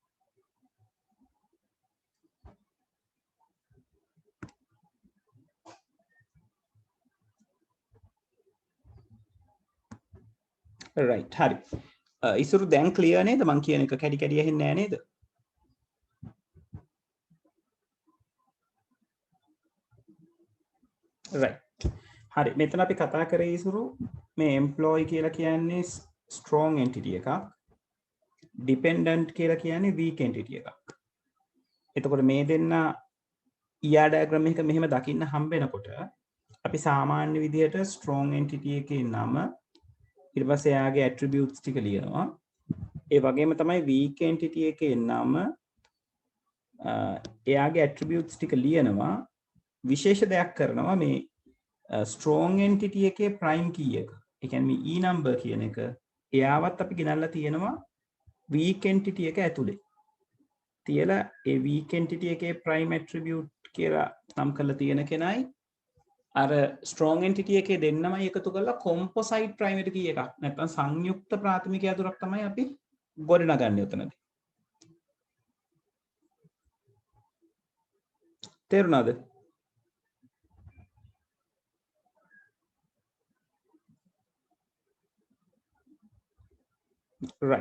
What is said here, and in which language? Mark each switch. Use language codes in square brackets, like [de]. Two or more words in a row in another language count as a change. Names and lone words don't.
[si] right හරි. ඉසුරු දැන් ක්ලියර් නේද? මං කියන එක කැඩි කැඩි ඇහෙන්නේ නැහැ නේද? right. හරි. මෙතන අපි කතා කරේ ඉසුරු මේ employee කියලා කියන්නේ [en] strong entity [si] එකක්. dependent කියලා කියන්නේ [en] weak entity [si] එකක්. එතකොට මේ දෙන්න [en] ER diagram [si] එක මෙහෙම දකින්න හම්බ වෙනකොට අපි සාමාන්‍ය විදිහට [en] strong entity [si] එකේ නම ඊට පස්සේ එයාගේ attributes ටික ලියනවා. ඒ වගේම තමයි [en] weak entity [si] එකේ නම එයාගේ attributes ටික ලියනවා. විශේෂ දෙයක් කරනවා මේ [en] strong entity [si] එකේ [en] prime key [si] එක. ඒ කියන්නේ [en] e number [si] කියන එක එයාවත් අපි ගෙනල්ලා තියෙනවා [en] weak entity [si] එක ඇතුලේ. තියලා ඒ [en] weak entity [si] එකේ [en] prime attribute [si] කියලා නම් කරලා තියෙන කෙනයි අර [en] strong entity [si] එකේ දෙන්නමයි එකතු කරලා [en] composite primary key [si] එකක් නැත්නම් සංයුක්ත ප්‍රාථමික යතුරක් තමයි අපි ගොඩනගන්නේ උතනදී. තේරුණාද? right.